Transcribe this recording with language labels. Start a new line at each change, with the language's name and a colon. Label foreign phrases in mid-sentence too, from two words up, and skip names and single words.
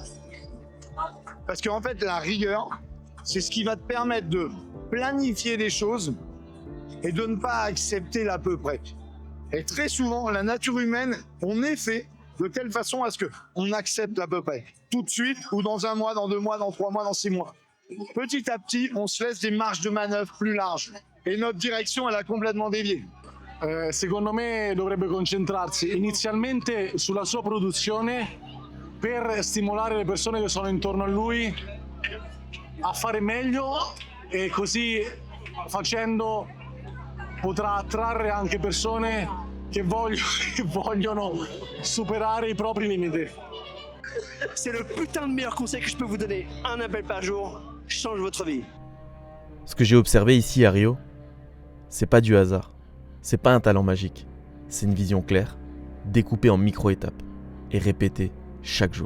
French: Parce qu'en fait, la rigueur, c'est ce qui va te permettre de planifier les choses et de ne pas accepter l'à peu près. Et très souvent, la nature humaine, on est fait de telle façon à ce qu'on accepte l'à peu près. Tout de suite, ou dans 1 mois, dans 2 mois, dans 3 mois, dans 6 mois. Petit à petit, on se laisse des marges de manœuvre plus larges. Et notre direction, elle a complètement dévié.
Italian: Secondo me dovrebbe concentrarsi inizialmente sulla sua produzione per stimolare le persone che sono intorno a lui a fare meglio e così facendo potrà attrarre anche persone che vogliono superare i propri limiti.
French: C'est le putain de meilleur conseil que je peux vous donner. Un appel par jour change votre vie. Ce que j'ai observé ici à Rio, c'est pas du hasard. C'est pas un talent magique, c'est une vision claire, découpée en micro-étapes et répétée chaque jour.